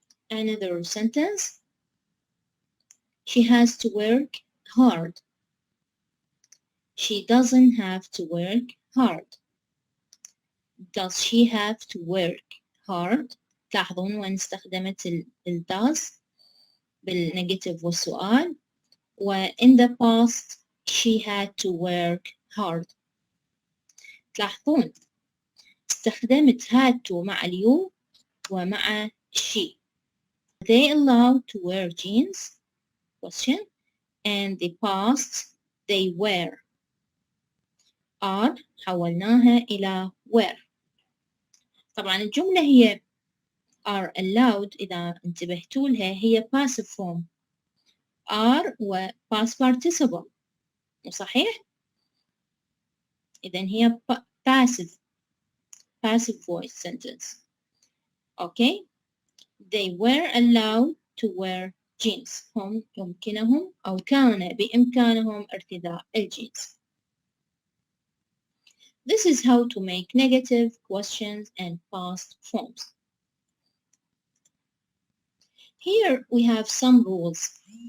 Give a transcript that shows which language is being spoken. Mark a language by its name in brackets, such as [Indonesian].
[English] Another sentence. She has to work hard. She doesn't have to work hard. Does she have to work hard? [Arabic] تلاحظون وين استخدمت ال does بالنيجاتيف والسؤال. [English] و in the past she had to work hard. [Arabic] تلاحظون استخدمت had to مع اليو ومع she. [English] They allowed to wear jeans? Question. And the past they wear. [Arabic] are حولناها إلى were. طبعا الجملة هي [English] are allowed، [Arabic] إذا انتبهتوا لها هي passive form. [English] are و past participle، [Arabic] صحيح؟ إذن هي [English] passive voice sentence. Okay. They were allowed to wear jeans. [Arabic] هم يمكنهم أو كان بإمكانهم ارتداء الجينز. [English] This is how to make negative questions and past forms. Here we have some rules.